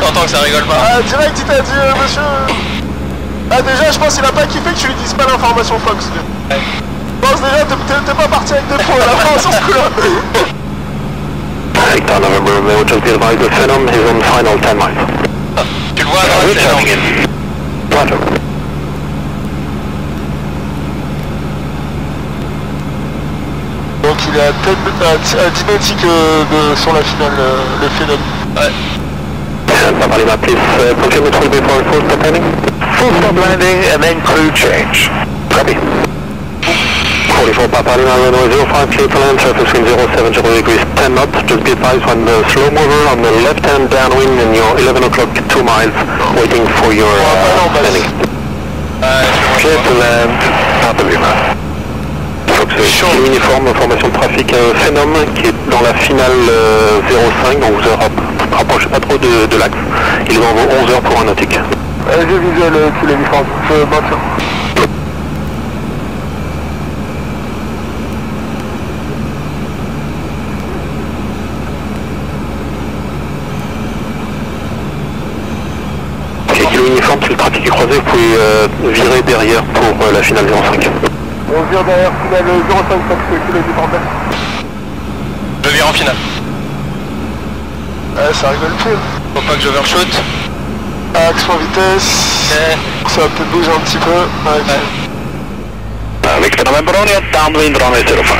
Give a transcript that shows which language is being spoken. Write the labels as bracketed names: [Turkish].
[French] T'entends que ça rigole pas. Ah direct il t'a dit monsieur. Ah déjà je pense qu'il a pas kiffé que tu lui dises pas l'information Fox. Ouais. Je pense déjà t'es pas parti avec 2 points à la fin sur ce coup là. [English] Victor November Romeo, just be advised the Phenom is on final 10 miles. [French] Tu le vois à droite, c'est énorme. [English] Roger. [French] Donc il est à 10 nautiques sur la finale, le Phenom. Ouais. [English] Papa Lima, please confirm it will be for full stop landing. Full stop landing and then crew change. Copy. 44 Papa Lima, runway 05, clear to land, surface wind 070 degrees, 10 knots. Just be advised when the slow mover on the left hand downwind in your 11 o'clock 2 miles, waiting for your landing. Clear to land, Papa Lima. [French] Fox Kilo Uniforme, formation de trafic Phenom qui est dans la finale 05, donc vous ne rapprochez pas trop de l'axe. Il est dans vos 11 heures pour un nautique. J'ai visuel Kilo Uniforme, je maintiens. Ok, Kilo Uniforme, si le trafic est croisé, vous pouvez virer derrière pour la finale 05. On vire derrière finale 05 Fox Kilo Uniforme. Je vire en finale. Ouais ça rigole plus. Faut pas que j'overshoot. Axe en vitesse. Ça va peut-être bouger un petit peu. Ouais. [English] Victor November Romeo, downwind runway 05.